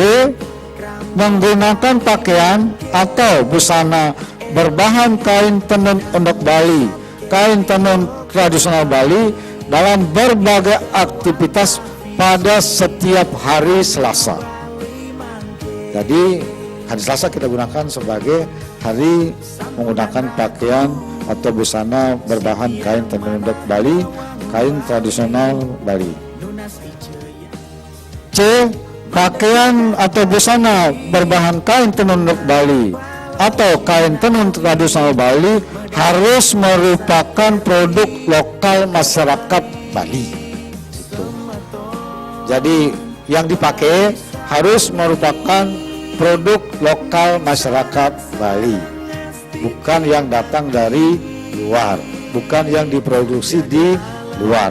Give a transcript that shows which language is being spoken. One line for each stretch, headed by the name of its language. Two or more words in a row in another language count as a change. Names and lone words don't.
Indonesian: Menggunakan pakaian atau busana berbahan kain tenun endek Bali, kain tenun tradisional Bali dalam berbagai aktivitas pada setiap hari Selasa. Jadi hari Selasa kita gunakan sebagai hari menggunakan pakaian atau busana berbahan kain tenun endek Bali, kain tradisional Bali. C. Pakaian atau busana berbahan kain tenun endek Bali atau kain tenun tradisional Bali harus merupakan produk lokal masyarakat Bali. Itu. Jadi yang dipakai harus merupakan produk lokal masyarakat Bali, bukan yang datang dari luar, bukan yang diproduksi di luar.